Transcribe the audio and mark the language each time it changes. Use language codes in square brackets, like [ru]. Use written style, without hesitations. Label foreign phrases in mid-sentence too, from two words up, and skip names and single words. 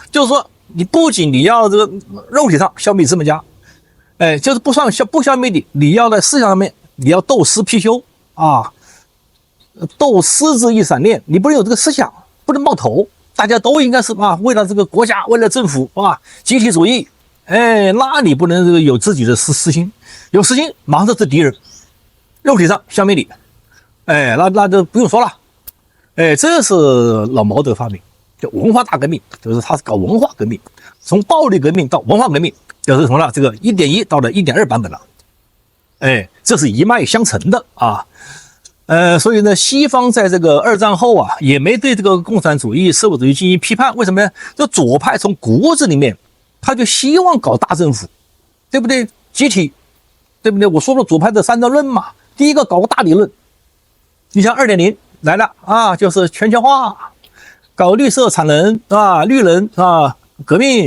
[zh] 就是說你不僅你要這個肉體上消滅資本家，哎，就是不消滅你要在思想上面。你要鬥私批修啊，鬥私之以閃念，你不能有這個思想，不能冒頭，大家都應該是啊，為了這個國家，為了政府啊，集體主義，哎，那你不能這個有自己的私心，有私心馬上就是敵人，肉體上消滅你，哎，那就不用說了，哎，這是老毛的發明，叫文化大革命，就是他是搞文化革命，從暴力革命到文化革命，就是從了這個 1.1 到了 1.2 版本了。哎，這是一脈相承的啊，所以呢，西方在這個二戰後啊，也沒對這個共產主義、社會主義進行批判。為什麼呢？這左派從骨子裡面，他就希望搞大政府，對不對？集體，對不對？我說了左派的3段論嘛，第一個搞個大理論，你像 2.0 來了啊，就是全球化，搞綠色產能啊，綠能啊，革命。